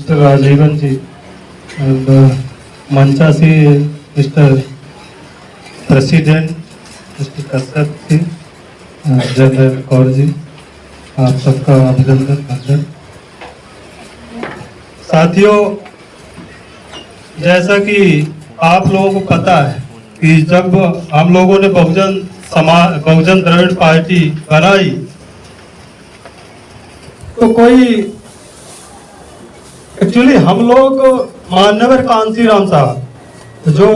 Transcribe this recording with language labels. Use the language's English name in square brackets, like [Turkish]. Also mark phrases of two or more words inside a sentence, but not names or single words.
[English] Mr. Rajivan ji, and Manchasi, Mr. President, Mr. [Hindi] Kasat ji, जनरल कौर जी, आप सबका अभिनंदन वंदन। साथियों, जैसा कि आप लोगों को पता है कि जब हम लोगों ने बहुजन द्रविड़ पार्टी बनाई तो कोई एक्चुअली हम लोग मान्यवर कांसीराम साहब